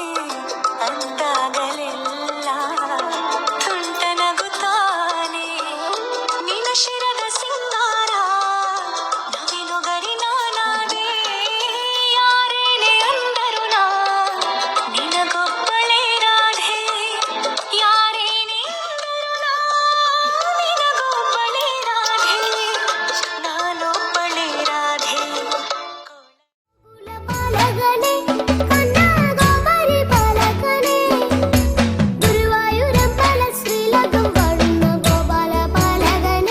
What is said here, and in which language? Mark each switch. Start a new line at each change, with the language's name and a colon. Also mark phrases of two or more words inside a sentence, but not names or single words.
Kannada: ಅಂದಾಗಲೆಲ್ಲ ತುಂಟನಗುತ್ತಾನೆ. ನಿನ್ನ ಶಿರದ ಸಿಂಗಾರ, ನವಿಲುಗರಿ ನಾನಾದೆ. ಯಾರೇನೇ ಅಂದರು ನಾ ನಿನಗೊಬ್ಬಳೇ ರಾಧೆ. ಯಾರೇನೇ ಅಂದರು ನಾ ನಿನಗೊಬ್ಬಳೇ ರಾಧೆ. ನಾನೊಬ್ಬಳೇ ರಾಧೆ.
Malayalam: പാലകനേ കണ്ണ ഗോപരി പാലകനേ, ഗുരുവായൂരപ്പന ശ്രീലകം വാഴുന്ന ഗോപാല പാലകനേ.